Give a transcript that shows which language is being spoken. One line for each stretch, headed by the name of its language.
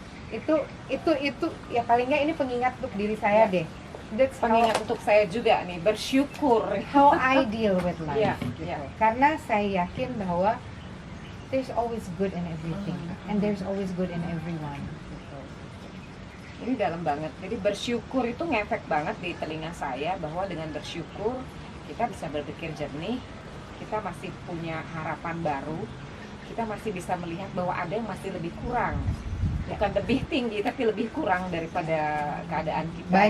Indonesian: Itu ya paling nggak ini pengingat untuk diri saya deh.
English: That's
Indonesian: Pengingat untuk saya juga nih, bersyukur.
English: how I deal with life.
Indonesian: Gitu. Karena saya yakin bahwa
English: there's always good in everything, and there's always good in everyone.
Indonesian: Gitu. Ini dalam banget. Jadi bersyukur itu ngefek banget di telinga saya, bahwa dengan bersyukur kita bisa berpikir jernih, kita masih punya harapan baru, kita masih bisa melihat bahwa ada yang masih lebih kurang. Bukan lebih tinggi, tapi lebih kurang daripada keadaan kita.